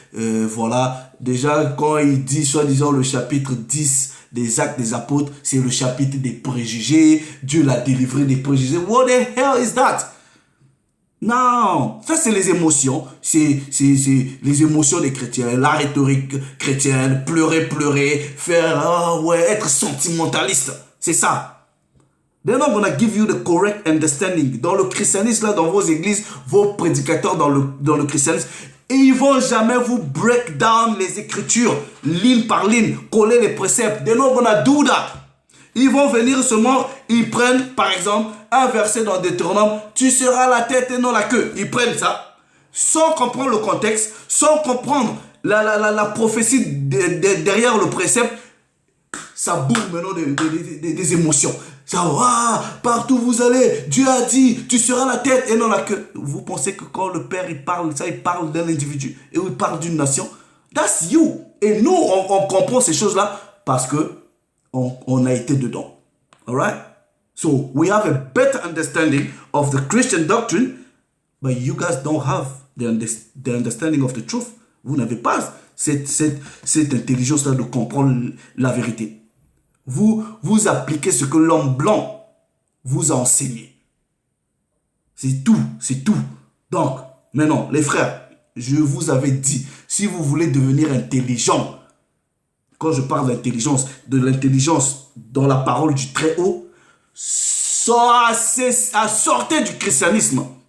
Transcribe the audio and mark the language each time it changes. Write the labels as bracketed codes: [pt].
[fr] Voilà. Déjà, quand il dit, soi-disant, le chapitre 10 des Actes des Apôtres, c'est le chapitre des préjugés. Dieu l'a délivré des préjugés. [en] What the hell is that? [fr] Non, ça c'est les émotions. C'est les émotions des chrétiens, la rhétorique chrétienne, pleurer, pleurer, faire, être sentimentaliste. C'est ça. [en] They're not going to give you the correct understanding. [fr] Dans le christianisme, là, dans vos églises, vos prédicateurs dans le christianisme, et ils vont jamais vous [en] break down [fr] les Écritures, ligne par ligne, coller les préceptes. [en] They're not going to do that. [fr] Ils vont venir seulement, ils prennent, par exemple, un verset dans Deutéronome, tu seras la tête et non la queue. Ils prennent ça, sans comprendre le contexte, sans comprendre la prophétie derrière le précepte. Ça bourre maintenant des émotions. Ça, partout où vous allez, Dieu a dit, tu seras la tête et non la queue. Vous pensez que quand le Père il parle d'un individu et il parle d'une nation, [en] that's you. [fr] Et nous, on comprend ces choses-là parce que on a été dedans. [en] Alright? So, we have a better understanding of the Christian doctrine, but you guys don't have the understanding of the truth. [fr] Vous n'avez pas cette intelligence-là de comprendre la vérité. Vous appliquez ce que l'homme blanc vous a enseigné. C'est tout, c'est tout. Donc, maintenant, les frères, je vous avais dit, si vous voulez devenir intelligent, quand je parle d'intelligence, de l'intelligence dans la parole du Très-Haut, sortez du christianisme.